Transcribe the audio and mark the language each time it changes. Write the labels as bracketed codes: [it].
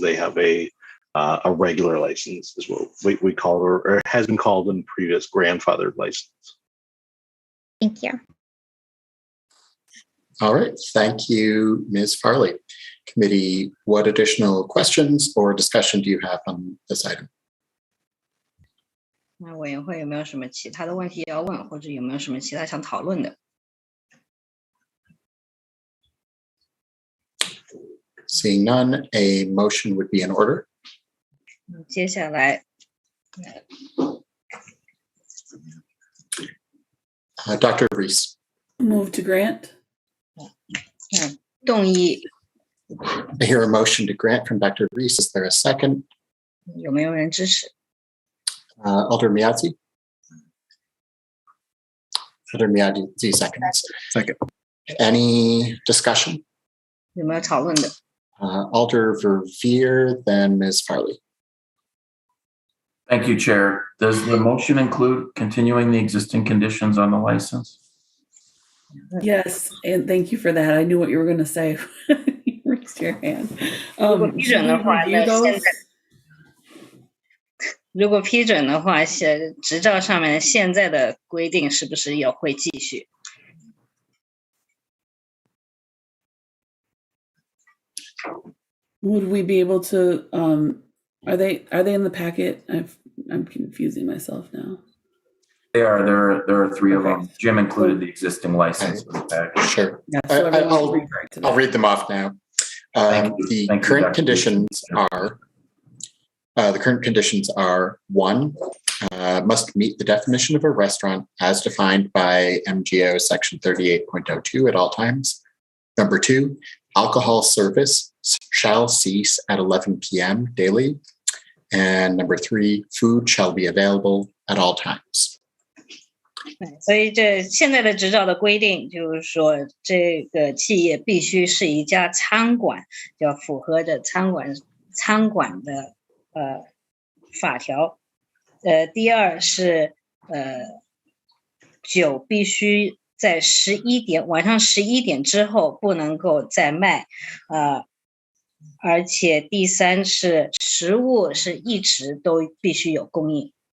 [en] They have a regular license, is what we call it, or has been called in previous grandfathered license. Thank you. All right. Thank you, Ms. Farley. Committee, what additional questions or discussion do you have on this item? [zh] 那委员会有没有什么其他的问题要问，或者有没有什么其他想讨论的？ [en] Seeing none, a motion would be in order. [zh] 接下来， [en] Dr. Reese. Move to grant. [zh] 动议 [en] I hear a motion to grant from Dr. Reese. Is there a second? [zh] 有没有人支持？ [en] Alder Miyadzi? Alder Miyadzi seconds. Second. Any discussion? [zh] 有没有讨论的？ [en] Alder Verveer, then Ms. Farley. Thank you, Chair. Does the motion include continuing the existing conditions on the license? Yes, and thank you for that. I knew what you were going to say. You raised your hand. [zh] 如果批准的话， [en] review [zh] 那 [en] those? [zh] 现在如果批准的话，执照上面现在的规定是不是也会继续？ [en] Would we be able to? Are they in the packet? I'm confusing myself now. They are. There are three of them. Jim included the existing license in the package. Sure. Yeah, so I'll that. read them off now. The current conditions are. The current conditions are 1, must meet the definition of a restaurant as defined by MGO section 38.02 at all times. Number 2, alcohol service shall cease at 11 p.m. daily. And number 3, food shall be available at all times. [zh] 所以这现在的执照的规定就是说，这个企业必须是一家餐馆，要符合着餐馆的法条。第二是酒必须在晚上11点之后不能够再卖，而且第三是食物是一直都必须有供应。